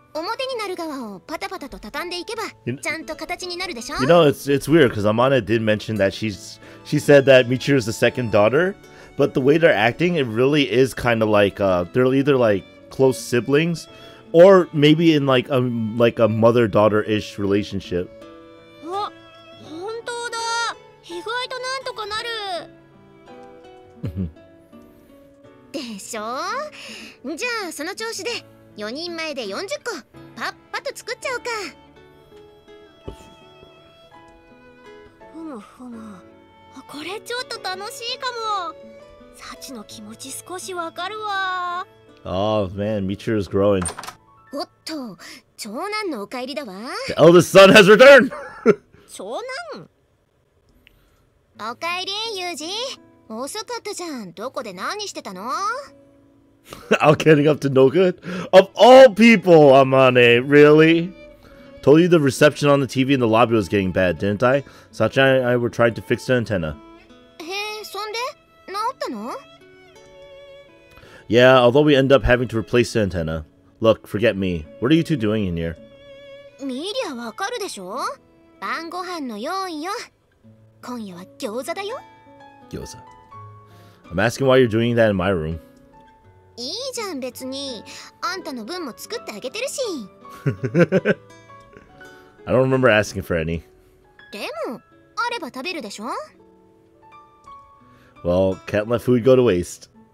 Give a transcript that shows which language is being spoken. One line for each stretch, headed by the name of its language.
Japanese: 表になる側をパタパタと畳んでいけばちゃんと形になるでしょ。
English: You know, it's weird because Amana did mention that she said that Michiru is the second daughter, but the way they're acting, it really is kind of like they're either like close siblings or maybe in like a mother-daughter-ish relationship.
Japanese: あ、本当だ。意外となんとかなる。でしょ。じゃあその調子で4人前で40個パッパと作っちゃおうか。ふむふむ、これちょっと楽しいかも。サチの気持ち少しわかるわ。
English: Oh man, Michiru is growing.
Japanese: おっと、長男のお帰りだわ。
English: The eldest son has returned.
Japanese: 長男？お帰り、ユージ。遅かったじゃん。どこで何してたの
English: Out getting up to no good? Of all people, Amane, really? Told you the reception on the TV in the lobby was getting bad, didn't I? Sachi and I were trying to fix the antenna.
Japanese: へえ、そんで治ったの？
English: Yeah, although we end up having to replace the antenna. Look, forget me. What are you two doing in here?
Japanese: 見りゃわかるでしょ。晩ご飯の用意よ。今夜は餃子だよ。
English: Gyoza. I'm asking why you're doing that in my room.
Japanese: いいじゃん別に。あんたの分も作ってあげてるし。
English: I don't remember asking for any.
Japanese: でも、あれば食べるでしょ。
English: Well, can't let food go to waste.